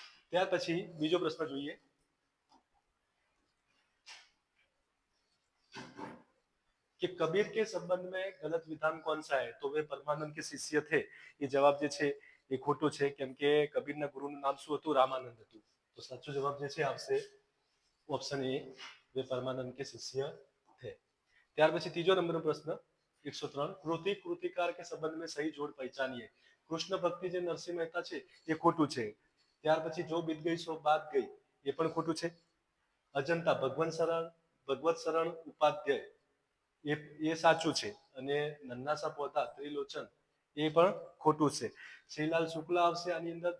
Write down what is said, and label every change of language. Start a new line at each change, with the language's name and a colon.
Gujarati: ત્યાર પછી બીજો પ્રશ્ન જોઈએ
Hindi: कि कबीर के संबंध में गलत विधान कौन सा है? तो वे परमानंद के शिष्य थे.
Gujarati: એ જવાબ જે છે એ ખોટું છે કેમ કે કબીરના ગુરુનું નામ શું હતું? રામાનંદ હતું. તો સાચો જવાબ જે છે આવશે ઓપ્શન એ,
Hindi: वे परमानंद के शिष्य थे.
Gujarati: ત્યાર પછી ત્રીજો નંબરનો પ્રશ્ન
Hindi: 103 कृति कृतिकार के संबंध में सही जोड़ पहचानिए.
Gujarati: કૃષ્ણ ભક્તિ જે નરસિંહ મહેતા છે એ ખોટું છે. ત્યાર પછી જો બીત ગઈ સો બાત ગઈ એ પણ ખોટું છે. અજંતા ભગવત શરણ ઉપાધ્યાય એ સાચું છે. અને નન્નાસા પોતા ત્રિલોચન એ પણ ખોટું છે. શ્રીલાલ શુક્લા આવશે આની અંદર.